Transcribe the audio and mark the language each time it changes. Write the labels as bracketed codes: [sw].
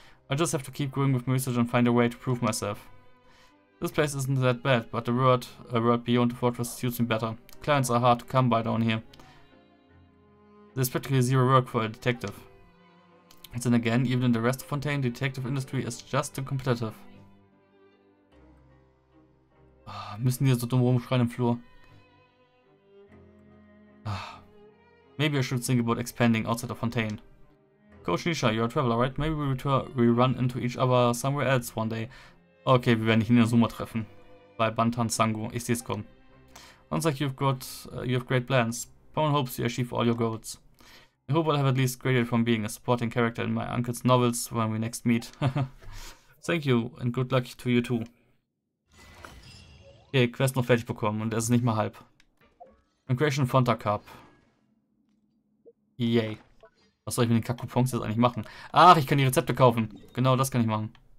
[en] I just have to keep going with my research and find a way to prove myself. This place isn't that bad, but the world beyond the fortress suits me better. Clients are hard to come by down here. There's practically zero work for a detective. And then again, even in the rest of Fontaine, the detective industry is just too competitive. [de] Müssen die so dumm rumschreien im Flur? [en] Maybe I should think about expanding outside of Fontaine. Coach Nisha, you're a traveler, right? Maybe we run into each other somewhere else one day. [de] Okay, wir werden dich in der Summa treffen. Bei Bantan Sango. Ich seh's kommen. [en] Sounds like you have great plans. Pawn hopes you achieve all your goals. I hope I'll have at least graduated from being a supporting character in my uncle's novels when we next meet. Thank you and good luck to you too. [de] Okay, Quest noch fertig bekommen und es ist nicht mal halb. Migration Fonta Cup. Yay. Was soll ich mit den Kack-Coupons jetzt eigentlich machen? Ach, ich kann die Rezepte kaufen. Genau das kann ich machen.